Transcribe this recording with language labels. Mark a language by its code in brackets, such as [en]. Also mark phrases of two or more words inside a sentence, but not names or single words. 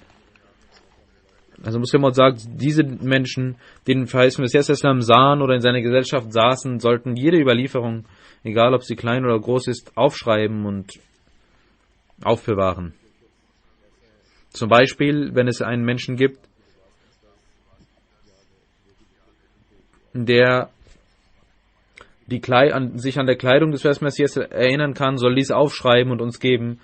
[de] Also Muslim Maud sagt, diese Menschen, die den verheißenen Messias [ar] صلى الله عليه وسلم [de] sahen oder in seiner Gesellschaft saßen, sollten jede Überlieferung, egal ob sie klein oder groß ist, aufschreiben und aufbewahren. Zum Beispiel, wenn es einen Menschen gibt, der sich an der Kleidung des verheißenen Messias erinnern kann, soll dies aufschreiben und uns geben.